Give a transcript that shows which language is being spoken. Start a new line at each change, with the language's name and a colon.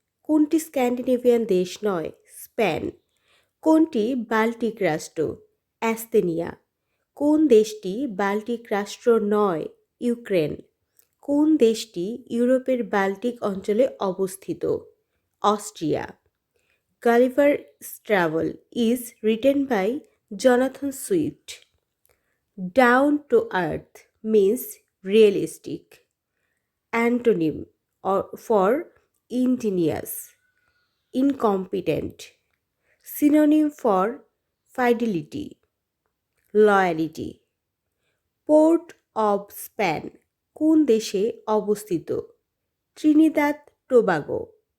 Bangla: কোনটি স্ক্যান্ডিনেভিয়ান দেশ নয়? স্পেন। কোনটি বাল্টিক রাষ্ট্র? অ্যাস্তেনিয়া। কোন দেশটি বাল্টিক রাষ্ট্র নয়? ইউক্রেন। কোন দেশটি ইউরোপের বাল্টিক অঞ্চলে অবস্থিত? Austria.
English: Gulliver's Travel is written by Jonathan Swift. Down to earth means realistic. Antonym for ingenious, incompetent. Synonym for fidelity, loyalty.
Bangla: Port of Spain কোন দেশে অবস্থিত? Trinidad Tobago.